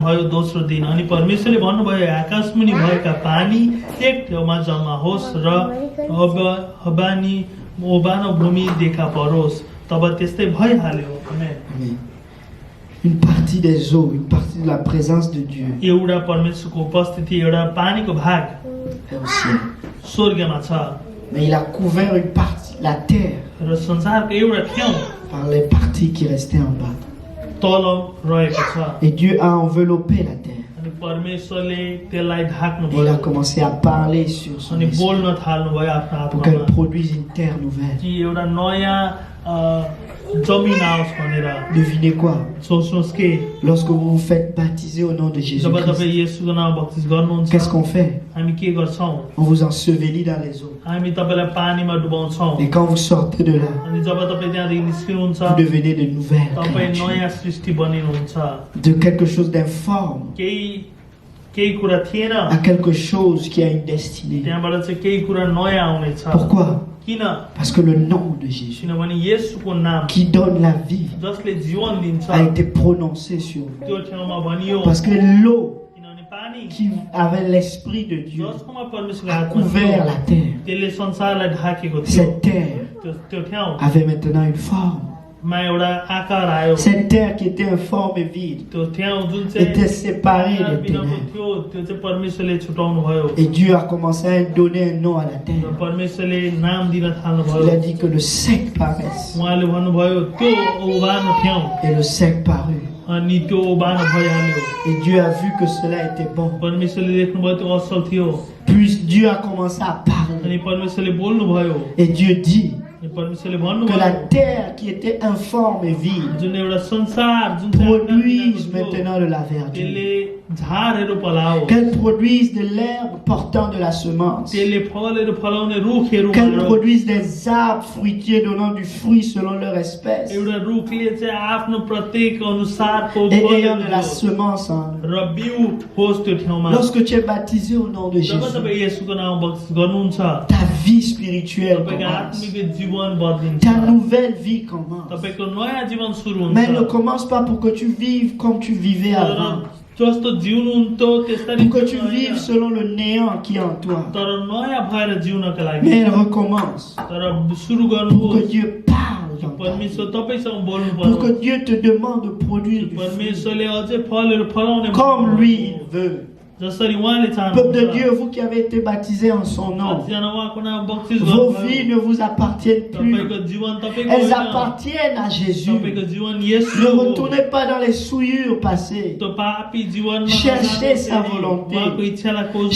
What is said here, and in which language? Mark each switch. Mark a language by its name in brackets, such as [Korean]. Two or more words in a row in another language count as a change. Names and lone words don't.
[Nepali] भयो दोस्रो दिन अनि परमेश्वरले भन्नुभयो आकाशमुनि भएका पानी एक ठाउँमा जम्मा होस् र ओबानो भूमि देखा परोस् तब त्यस्तै भइहाल्यो। आमेन। [French] Une partie des eaux, une partie de la présence de Dieu [Nepali] एउटा परमेश्वरको उपस्थिति एउटा पानीको भाग [French] est au ciel. [Nepali] स्वर्गमा छ [French] Mais il a couvert une partie, la terre, [Nepali] र संसारको एउटा ठाउँ [French] par les parties qui restaient en bas. [Nepali] तल रहेको छ [French] Et Dieu a enveloppé la terre. [Nepali] अनि परमेश्वरले त्यसलाई ढाक्नु [French] Et il a [Nepali] भयो [French] commencé à parler sur son [Nepali] अनि [French] esprit [Nepali] बोल्न थाल्नु भयो आफ्नो [French] pour qu'elle [Nepali] आत्मामा [French] produise une terre nouvelle. [Nepali] कि एउटा नयाँ जमिन आओस् भनेर। [French] Devinez quoi? [Nepali] सोच्नुहोस् के [French] Lorsque vous vous faites baptiser au nom de [Nepali] जब [French] Jésus-Christ, [Nepali] तपाईँ येशूको नाममा बप्तिस्म गर्नुहुन्छ [French] qu'est-ce qu'on fait? [Nepali] हामी के गर्छौँ? [French] On vous ensevelit dans les eaux. [Nepali] हामी तपाईँलाई पानीमा डुबाउँछौँ [French] Et quand vous sortez de là, [Nepali] अनि जब तपाईँ त्यहाँदेखि निस्किनुहुन्छ [French] vous devenez de nouvelles [Nepali] तपाईँ [French] créatures. [Nepali] नयाँ सृष्टि बनिनुहुन्छ। [French] De quelque chose d'informe [Nepali] केही कुरा थिएन [French] à quelque chose qui a une destinée. [Nepali] त्यहाँबाट चाहिँ केही कुरा नयाँ आउनेछ। [French] Pourquoi? [Nepali] किन? [French] Parce que le nom de Jésus, [Nepali] किनभने येशूको नाम [French] qui donne la vie, [Nepali] जसले जीवन दिन्छ [French] a été prononcé sur vous. [Nepali] त्यो ठाउँमा भनियो। [French] Parce que l'eau [Nepali] किनभने पानी [French] qui avait l'esprit de Dieu [Nepali] जसकोमा परमेश्वरको [French] a [Nepali] आत्मा [French] couvert la [Nepali] थियो [French] terre. [Nepali] त्यसले संसारलाई ढाकेको थियो। [French] Cette terre [Nepali] त्यो ठाउँ [French] avait maintenant une forme. [Nepali] मा एउटा आकार आयो। [French] Cette terre qui était informe et vide [Nepali] त्यो ठाउँ जुन चाहिँ [French] était séparée des [Nepali] बिनाको [French] ténèbres. [Nepali] थियो त्यो चाहिँ परमेश्वरले छुटाउनु भयो [French] Et Dieu a commencé à donner un nom à la [Nepali] र [French] terre. [Nepali] परमेश्वरले नाम दिन थाल्नु [French] Il a [Nepali] भयो। [French] dit que le sec paraisse. [Nepali] उहाँले भन्नुभयो त्यो उभानो ठाउँ [French] Et le sec parut. [Nepali] अनि त्यो उभानो भइहाल्यो। [French] Et Dieu a vu que cela était bon. [Nepali] परमेश्वरले देख्नुभयो त्यो असल थियो [French] Puis Dieu a commencé à parler. [Nepali] अनि परमेश्वरले बोल्नुभयो [French] Et Dieu dit [Nepali] अनि परमेश्वरले [French] que la [Nepali] भन्नुभयो [French] terre qui était informe et vide [Nepali] जुन एउटा संसार जुन चाहिँ [French] produise [Nepali] आकार बिनाको थियो, [French] maintenant de la verdure. [Nepali] त्यसले झारहरू पलाओ [French] Qu'elle produise de l'herbe portant de la semence. [Nepali] त्यसले फलहरू फलाउने रुखहरू [French] Qu'elle [Nepali] मारोस्। [French] produise des arbres fruitiers donnant du fruit selon leur espèce. [Nepali] एउटा रुखले चाहिँ आफ्नो प्रत्येक अनुसारको [French] Et [Nepali] फलहरू [French] ayant de la [Nepali] दियोस् [French] semence en eux. [Nepali] र बिउ होस् त्यो ठाउँमा। [French] Lorsque tu es baptisé au nom de [Nepali] जब [French] Jésus, [Nepali] तपाईँ येशूको नाममा बप्तिस्म गर्नुहुन्छ [French] ta vie spirituelle [Nepali] तपाईको [French] commence. [Nepali] आत्मिक जीवन बदलिन्छ। [French] Ta nouvelle vie commence. [Nepali] तपाईको नयाँ जीवन सुरु [French] Mais elle ne [Nepali] हुन्छ। [French] commence pas pour que tu vives comme tu vivais avant. [Nepali] तर जस्तो जिउनुहुन्थ्यो त्यस्तरी [French] Pour que tu [Nepali] जिउनु [French] vives [Nepali] होइन। [French] selon le néant qui est en toi. [Nepali] तर नयाँ भएर जिउनका लागि [French] Mais elle recommence. [Nepali] तर सुरु [French] Pour [Nepali] गर्नुहोस् [French] que Dieu parle dans ta vie. [Nepali] परमेश्वर तपाईँसँग बोल्नु [French] Pour [Nepali] पर्यो। [French] que Dieu te demande de produire du fruit. [Nepali] परमेश्वरले अझै फलहरू फलाउने [French] Comme lui il veut. [Nepali] जसरी उहाँले [French] Peuple de [Nepali] चाहनुहुन्छ। [French] Dieu, vous qui avez été baptisés en son nom, [Nepali] कतिजना उहाँको नाम बप्तिस्म [French] vos [Nepali] गर्नुभयो। [French] vies ne vous appartiennent plus. [Nepali] तपाईँको जीवन तपाईँको [French] Elles [Nepali] होइन। [French] appartiennent à Jésus. [Nepali] तपाईँको जीवन येशू [French] Ne [Nepali] हो। [French] retournez pas dans les souillures passées. [Nepali] त्यो पापी जीवनमा [French] Cherchez sa [Nepali] नजानुहोस्। [French] volonté. [Nepali] उहाँको इच्छालाई खोज्नुहोस्।